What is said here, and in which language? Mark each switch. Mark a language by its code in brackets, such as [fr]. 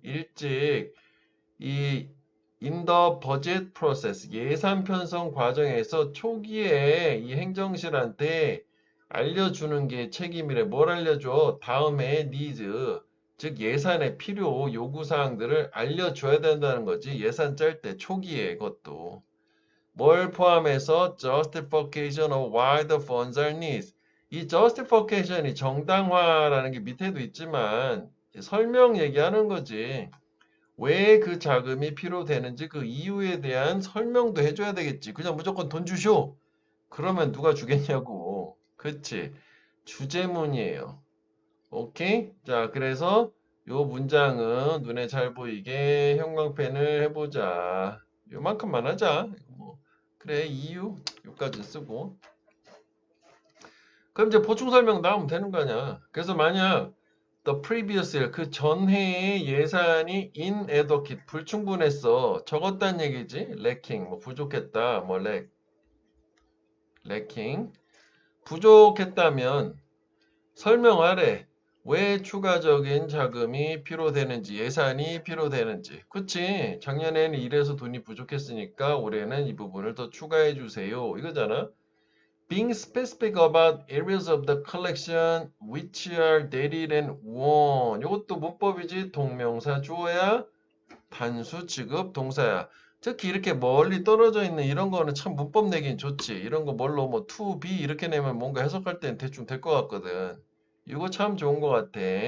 [ko] 일찍 이 [en] in the budget process, [ko] 예산 편성 과정에서 초기에 이 행정실한테 알려주는 게 책임이래. 뭘 알려줘? 다음에 needs, 즉 예산의 필요, 요구사항들을 알려줘야 된다는 거지. 예산 짤 때 초기에 그것도. 뭘 포함해서 [en] justification of why the funds are needed. [ko] 이 justification이 정당화라는 게 밑에도 있지만 설명 얘기하는 거지. 왜 그 자금이 필요되는지 그 이유에 대한 설명도 해줘야 되겠지. 그냥 무조건 돈 주쇼. 그러면 누가 주겠냐고. 그치? 주제문이에요. 오케이? 자, 그래서 요 문장은 눈에 잘 보이게 형광펜을 해보자. 요만큼만 하자. 뭐, 그래, 이유? 요까지 쓰고. 그럼 이제 보충 설명 나오면 되는 거 아니야. 그래서 만약 [en] the previous year, [ko] 그 전해의 예산이 inadequate, 불충분했어. 적었다는 얘기지. lacking, 뭐 부족했다. 뭐 lacking. 부족했다면 설명하래. 왜 추가적인 자금이 필요되는지, 예산이 필요되는지. 그치? 작년에는 이래서 돈이 부족했으니까 올해는 이 부분을 더 추가해 주세요. 이거잖아. [en] Being specific about areas of the collection which are dated and won. [ko] 이것도 문법이지. 동명사 주어야 단수 취급 동사야. 특히 이렇게 멀리 떨어져 있는 이런 거는 참 문법 내긴 좋지. 이런 거 뭘로 뭐 to be 이렇게 내면 뭔가 해석할 때는 대충 될 것 같거든. 이거 참 좋은 것 같아.